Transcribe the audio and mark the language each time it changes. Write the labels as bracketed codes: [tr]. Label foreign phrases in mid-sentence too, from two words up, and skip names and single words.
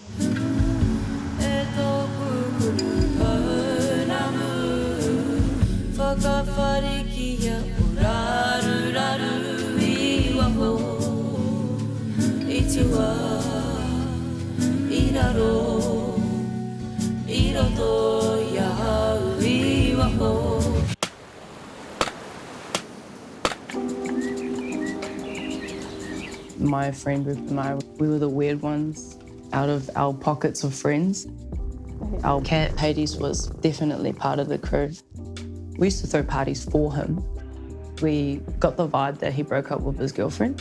[mi] Whakawharikia uraru raru I waho, I tua, I raro, I roto I hau I waho. [en] My friend group and I, we were the weird ones out of our pockets of friends. Our cat Hades was definitely part of the crew. We used to throw parties for him. We got the vibe that he broke up with his girlfriend.